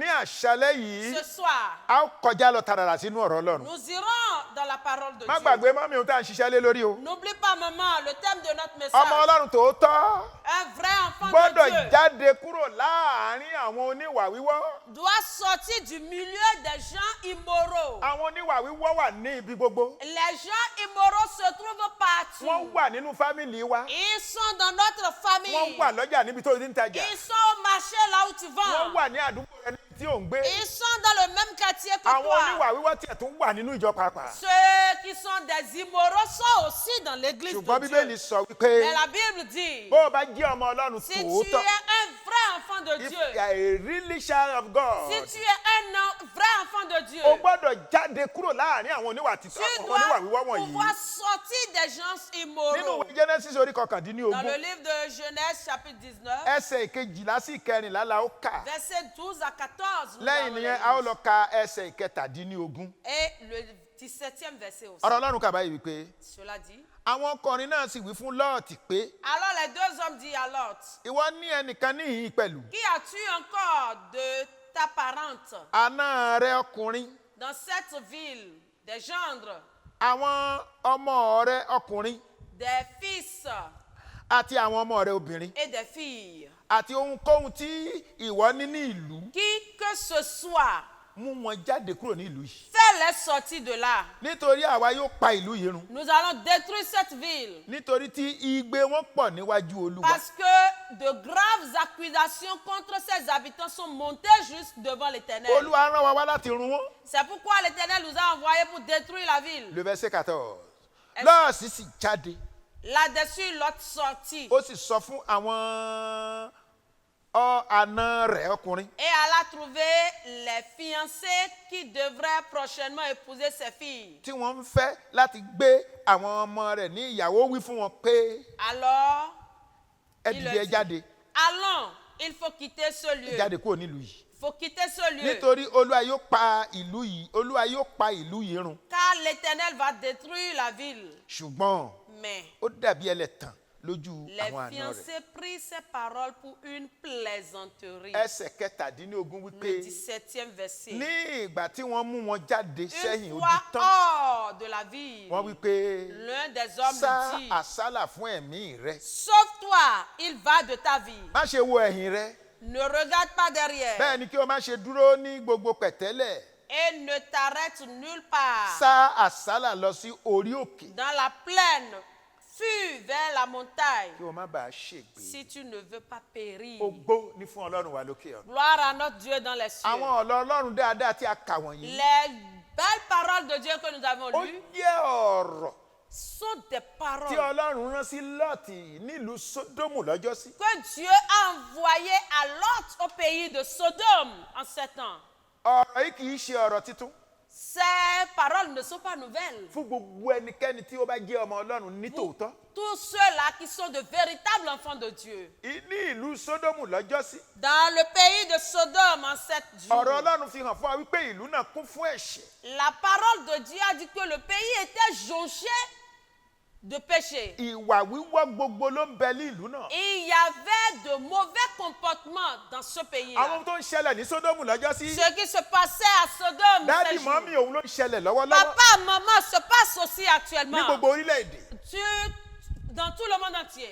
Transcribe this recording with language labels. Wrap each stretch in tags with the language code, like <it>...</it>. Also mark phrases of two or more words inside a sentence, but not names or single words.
<yo>Ní àṣálẹ́ yìí</yo> <fr>Ce soir,</fr> <yo>a ó kọjá lọ tààràrà sínú ọ̀rọ̀ Ọlọ́run.</yo> <fr>nous irons dans la parole de</fr> <yo>Má</yo> <fr>Dieu.</fr> <yo>gbàgbé mọ́mí ohun tá à ń ṣiṣẹ́ lé lórí o.</yo> <fr>N'oublie pas, maman, le thème de notre</fr> <yo>Ọmọ</yo> <fr>message.</fr> <yo>Ọlọ́run tòótọ́</yo> <fr>Un vrai enfant</fr> <yo>gbọ́dọ̀</yo> <fr>de Dieu</fr> <yo>jáde kúrò láàárín àwọn oníwà wíwọ́.</yo> <fr>doit sortir du milieu des gens immoraux.</fr> <yo>Àwọn oníwà wíwọ́ wà ní ibi gbogbo.</yo> <fr>Les gens immoraux se trouvent partout.</fr> <yo>Wọ́n wà nínú fámìlì wa.</yo> <fr>Ils sont dans notre famille.</fr> <yo>Wọ́n wà lọ́jà níbi tó ti ń tajà.</yo> <fr>Ils sont au marché là où tu</fr> <yo>Wọ́n</yo> <fr>vends.</fr> <yo>wà ní àdúgbò rẹ níbi tí ò ń gbé.</yo> <fr>Ils sont dans le même quartier que</fr> <yo>Àwọn</yo> <fr>toi.</fr> <yo>oníwà wíwọ́ tiẹ̀ tún wà nínú ìjọ pàápàá.</yo> <fr>Ceux qui sont des immoraux sont aussi dans l'église</fr> <yo>Ṣùgbọ́n</yo> <fr>de</fr> <yo>Bíbélì</yo> <fr>Dieu.</fr> <yo>sọ wípé</yo> <fr>Mais la Bible dit,</fr> <yo>bó o bá jẹ́ ọmọ Ọlọ́run</yo> <fr>si tu es</fr> <yo>tòótọ́,</yo> <fr>un vrai enfant de</fr> <en>if</en> <fr>Dieu,</fr> <en>you are a really child of God,</en> <fr>si tu es un vrai enfant de Dieu,</fr> <yo>o gbọ́dọ̀ jáde kúrò láàárín àwọn oníwà</yo> <fr>tu</fr> <yo>wíwọ́</yo> <fr>dois</fr> <yo>wọ̀nyí.</yo> <fr>pouvoir sortir des gens</fr> <yo>Nínú</yo> <fr>immoraux.</fr> <yo>ìwé Genesis orí</yo> <fr>Dans</fr> <yo>kọkàndínlógún,</yo> <fr>le livre de Genèse chapitre 19,</fr> <yo>ẹsẹ̀ ìkejìlá sí ìkẹrìnlá la ó kà.</yo> <fr>verset 12 à 14, nous</fr> <yo>Lẹ́yìn</yo> <fr>allons</fr> <yo>nìyẹn</yo> <fr>les</fr> <yo>a ó</yo> <fr>lire.</fr> <yo>lọ ka ẹsẹ̀ ìkẹtàdínlógún.</yo> <fr>Et le 17e verset aussi.</fr> <yo>Ọ̀rọ̀ Ọlọ́run kà báyìí wípé</yo> <fr>Cela dit,</fr> <yo>àwọn ọkùnrin náà sì wí fún Lọ́ọ̀tì pé</yo> <fr>alors les deux hommes disent à Lot,</fr> <yo>ìwọ ní ẹnìkan níhìn pẹ̀lú</yo> <fr>qui as-tu encore de ta parente</fr> <yo>àná rẹ ọkùnrin,</yo> <fr>dans cette ville, des gendres,</fr> <yo>àwọn ọmọ rẹ ọkùnrin</yo> <fr>des fils</fr> <yo>àti àwọn ọmọ rẹ obìnrin</yo> <fr>et des filles,</fr> <yo>àti ohunkóhun tí ìwọ ní ní ìlú,</yo> <fr>qui que ce soit,</fr> <yo>mú wọn jáde kúrò ní ìlú yìí.</yo> <fr>fais-les sortir de là.</fr> <yo>Nítorí àwa yóò pa ìlú yìí run.</yo> <fr>Nous allons détruire cette ville.</fr> <yo>Nítorí tí igbe wọn pọ̀ níwájú Olúwa.</yo> <fr>Parce que de graves accusations contre ses habitants sont montées juste devant l'Éternel.</fr> <yo>Olúwa rán wa wá láti run wọn.</yo> <fr>C'est pourquoi l'Éternel nous a envoyés pour détruire la ville. Le verset 14.</fr> <yo>Lọ́ọ̀sì sì jáde.</yo> <fr>Là-dessus, Lot sortit</fr> <yo>Ó sì sọ fún àwọn àna rẹ̀ ọkùnrin.</yo> <fr>et alla trouver les fiancés qui devraient prochainement épouser ses filles.</fr> <yo>Tí wọ́n ń fẹ́ láti gbé àwọn ọmọ rẹ̀ ní ìyàwó wí fún wọn pé</yo> <fr>Alors,</fr> <yo>ẹ</yo> <fr>il</fr> <yo>dìde</yo> <fr>le</fr> <yo>ẹ</yo> <fr>dit,</fr> <yo>jáde.</yo> <fr>allons, il faut quitter ce lieu.</fr> <yo>Ẹ jáde kúrò nílùú yìí.</yo> <fr>Il faut quitter ce lieu.</fr> <yo>Nítorí Olúwa yóò pa ìlú yìí. Olúwa yóò pa ìlú yìí run.</yo> <fr>Car l'Éternel va détruire la ville.</fr> <yo>Ṣùgbọ́n</yo> <fr>Mais</fr> <yo>ó dàbí ẹlẹ́tàn lójú</yo> <fr>Les</fr> <yo>àwọn àna rẹ̀.</yo> <fr>fiancés prirent ces paroles pour une plaisanterie.</fr> <yo>Ẹsẹ̀ kẹtàdínlógún</yo> <fr>Le</fr> <yo>wípé</yo> <fr>17e verset.</fr> <yo>ní ìgbà tí wọ́n mú wọn jáde</yo> <fr>Une</fr> <yo>sẹ́yìn odi</yo> <fr>fois</fr> <yo>tán,</yo> <fr>hors de la ville,</fr> <yo>wọ́n wípé</yo> <fr>l'un des hommes</fr> <yo>sá</yo> <fr>lui dit,</fr> <yo>àsálà fún ẹ̀mí rẹ.</yo> <fr>sauve-toi, il va de ta vie.</fr> <yo>Má ṣe wo ẹ̀yìn rẹ.</yo> <fr>Ne regarde pas derrière</fr> <yo>Bẹ́ẹ̀ ni kí o má ṣe dúró ní gbogbo pẹ̀tẹ́lẹ̀.</yo> <fr>et ne t'arrête nulle part.</fr> <yo>Sá àsálà lọ sí orí òkè</yo> <fr>Dans la plaine, fuis vers la montagne</fr> <yo>kí o má bàa ṣègbé.</yo> <fr>si tu ne veux pas périr.</fr> <yo>Ògo ni fún Ọlọ́run wa lókè ọ̀run.</yo> <fr>Gloire à notre Dieu dans les cieux.</fr> <yo>Àwọn ọ̀rọ̀ Ọlọ́run dáadáa tí a kà wọ̀nyí,</yo> <fr>Les belles paroles de Dieu que nous avons</fr> <yo>ó</yo> <fr>lues</fr> <yo>jẹ́ ọ̀rọ̀</yo> <fr>sont des</fr> <yo>tí</yo> <fr>paroles</fr> <yo>Ọlọ́run rán sí Lọ́ọ̀tì nílùú Sódómù lọ́jọ́sí.</yo> <fr>que Dieu a envoyées à Lot au pays de Sodome en 7 ans.</fr> <yo>Ọ̀rọ̀ yìí kì í ṣe ọ̀rọ̀ titun</yo> <fr>Ces paroles ne sont pas nouvelles.</fr> <yo>fún gbogbo ẹnikẹ́ni tí ó bá jẹ́ ọmọ Ọlọ́run ní tòótọ́.</yo> <fr>Tous ceux-là qui sont de véritables enfants de Dieu.</fr> <yo>Ní ìlú Sódómù lọ́jọ́sí,</yo> <fr>Dans le pays de Sodome en 7 jours,</fr> <yo>ọ̀rọ̀ Ọlọ́run fi hàn fún wa wípé ìlú náà kún fún ẹ̀ṣẹ̀.</yo> <fr>la parole de Dieu a dit que le pays était jonché de péché.</fr> <yo>Ìwà wíwọ́ gbogbo ló ń bẹ ní ìlú náà.</yo> <fr>Il y avait de mauvais comportements dans ce pays-là.</fr> <yo>Àwọn tó ń ṣẹlẹ̀ ní Sódómù lọ́jọ́sí,</yo> <fr>Ce qui se passait à Sodome,</fr> <yo>dáàdì</yo> <fr>ces jours,</fr> <yo>mọ́mí òun ló ń ṣẹlẹ̀ lọ́wọ́lọ́wọ́</yo> <fr>papa, maman, se passe aussi</fr> <yo>ní</yo> <fr>actuellement.</fr> <yo>gbogbo orílẹ̀-èdè.</yo> <fr>Dans tout le monde entier.</fr>